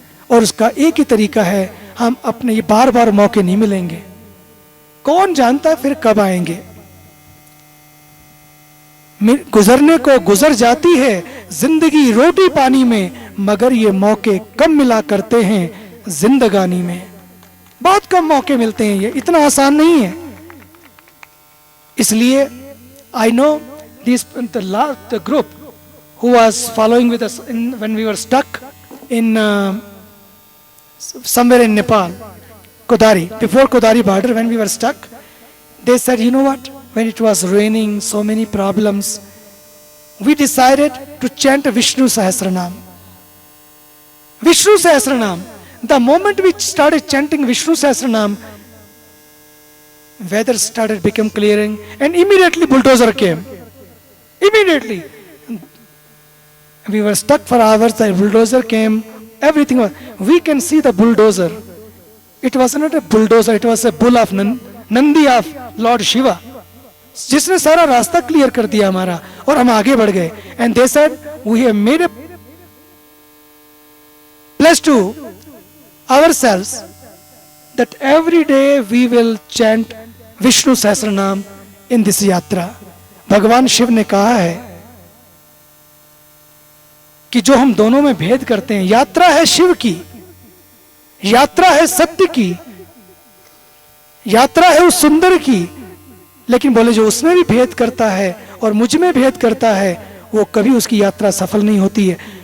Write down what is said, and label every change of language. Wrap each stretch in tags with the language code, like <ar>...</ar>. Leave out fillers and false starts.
<hi>और उसका एक ही तरीका है, हम अपने, ये बार बार मौके नहीं मिलेंगे, कौन जानता है फिर कब आएंगे। गुजरने को गुजर जाती है जिंदगी रोटी पानी में, मगर ये मौके कम मिला करते हैं जिंदगानी में। बहुत कम मौके मिलते हैं, ये इतना आसान नहीं है। इसलिए</hi> <en>I know this the group who was following with us when we were stuck in somewhere in Nepal, Kodari, before Kodari border, when we were stuck, they said, you know what, when it was raining, so many problems, we decided to chant Vishnu Sahasranam. Vishnu Sahasranam. The moment we started chanting Vishnu Sahasranam, weather started become clearing, and immediately bulldozer came. Immediately. We were stuck for hours, the bulldozer came, everything was, we can see the bulldozer. It was not a bulldozer, it was a bull of Nandi of Lord Shiva.</en> <hi>जिसने सारा रास्ता clear कर दिया हमारा, और हम आगे बढ़ गए.</hi> <en>And they said, we have made a pledge to ourselves that every day we will chant Vishnu Sahasranam in this yatra.</en> <hi>भगवान शिव ने कहा है कि जो हम दोनों में भेद करते हैं, यात्रा है शिव की, यात्रा है सत्य की, यात्रा है उस सुंदर की, लेकिन बोले जो उसमें भी भेद करता है और मुझ में भेद करता है, वो कभी उसकी यात्रा सफल नहीं होती है.</hi>